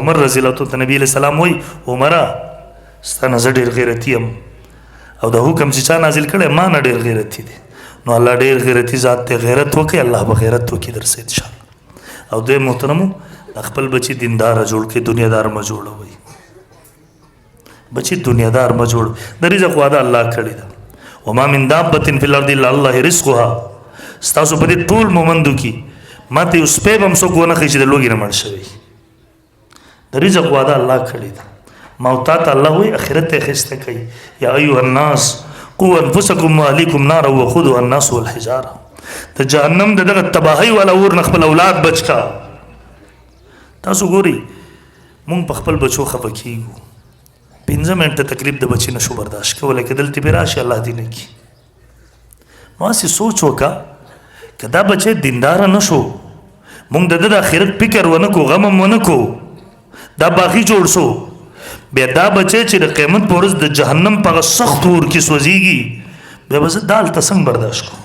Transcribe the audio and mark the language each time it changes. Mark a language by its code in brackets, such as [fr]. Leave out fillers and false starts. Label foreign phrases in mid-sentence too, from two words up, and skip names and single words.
[ps] عمر رضی الله ته نبی [ar] علیہ السلام [ps] وایي عمره ستا نه زه ډېر غیرتي یم او د حکم چې چا نازل کړی ما نه ډېر غیرتي دی. نو الله ډېر غیرتي ذات دی. غیرت وکړئ الله به غیرت وکړي در سره انشاءالله. او دوی محترمو خپل بچي دینداره جوړ کړئ دنیادار مه جوړوئ. بچي دنیادار مه جوړ. د رزق وعده الله کړې ده. [ar] وما من دابة فی الارض الا الله رزقها. [ps] ستاسو په دې ټول مومندو کې ماته یو سپی به هم څوک ونه ښیي چې د لوږې نه مړ شوی. د رزق وعده الله کړې ده. ما او تا ته الله وایي اخرت ته اخیسته کوي. [ar] یا ایها الناس قوا انفسکم واهلیکم نارا وقودها الناس والحجاره. [ps] د جهنم د دغه تباهۍ والا اور نه خپل اولاد بچ کا. تاسو ګورئ مونږ په خپل بچو خفه کېږو. 15 منټه تکلیف د بچي نشو برداشت کولی که دلته پې راشي الله دې نه کړي. نو هسې سوچ وکړه که دا بچی دینداره نه شو مونږ د ده د آخرت فکر ونه کړو غم هم ونه کړو دا باغي جوړ شو بیا دا بچی چې د قیامت په ورځ د جهنم په هغه سخت اور کې سوځېږي بیا به زه دا هلته څنګه برداشت کړو.